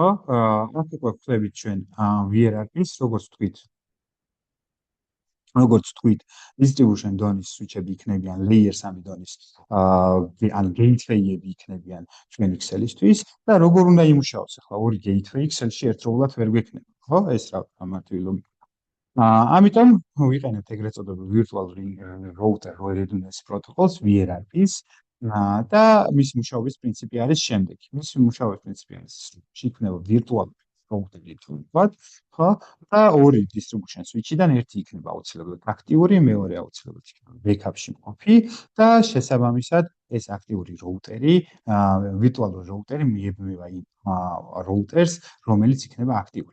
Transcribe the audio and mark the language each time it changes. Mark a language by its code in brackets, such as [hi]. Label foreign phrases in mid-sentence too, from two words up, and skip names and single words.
[ka] აქ უკვე ვხვდებით ჩვენ hierarchies, როგორც თქვით, distribution დონის switch-ები იქნებიან layer 3 დონის, ან gateway-ები იქნებიან ჩვენი Excel-ისთვის და როგორ უნდა იმუშაოს ახლა ორი gateway Excel-ში ერთდროულად ვერ გვექნება, ხო? ეს რა მარტივი ლოგიკა. ამიტომ ვიყენებთ ეგრეთ წოდებულ [en] virtual router redundancy protocols VRRs [ka] და მის მუშაობის პრინციპი არის შემდეგი. მის მუშაობის პრინციპი არის შეიქმნება [en] virtual router-ი [ka] თუ ვთქვათ, ხო? და ორი [en] distribution switch-დან [ka] ერთი იქნება აუცილებლად აქტიური, მეორე აუცილებლად იქნება backup-ში მყოფი და შესაბამისად ეს აქტიური [en] routeri, virtual routeri [ka] მიებმება იმ routers, რომელიც იქნება აქტიური.